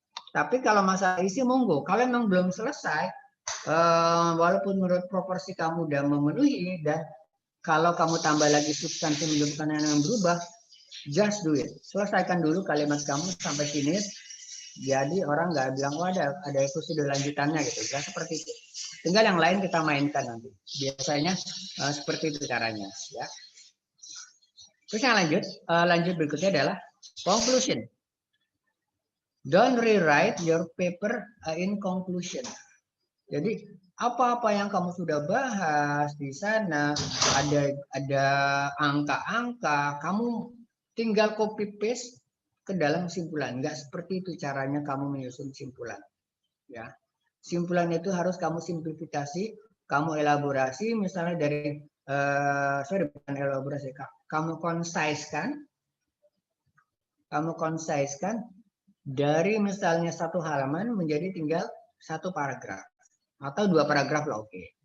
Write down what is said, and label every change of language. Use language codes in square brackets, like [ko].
[id] Tapi kalau masalah isi monggo, kalau memang belum selesai, walaupun menurut proporsi kamu udah memenuhi, dan kalau kamu tambah lagi substansi menyebutkan yang berubah, just do it, selesaikan dulu kalimat kamu sampai finish. Jadi orang nggak bilang wah ada episode lanjutannya gitu, nggak seperti itu. Tinggal yang lain kita mainkan nanti. Biasanya seperti itu caranya ya. Terus yang lanjut berikutnya adalah conclusion. [en] Don't rewrite your paper in conclusion. [id] Jadi apa-apa yang kamu sudah bahas di sana, ada angka-angka, kamu tinggal copy paste ke dalam kesimpulan. Enggak seperti itu caranya kamu menyusun kesimpulan. Ya, kesimpulan itu harus kamu simplifikasi, kamu elaborasi, misalnya dari bukan elaborasi, kamu konsaiskan dari misalnya 1 halaman menjadi tinggal 1 paragraf atau 2 paragraf lah, oke.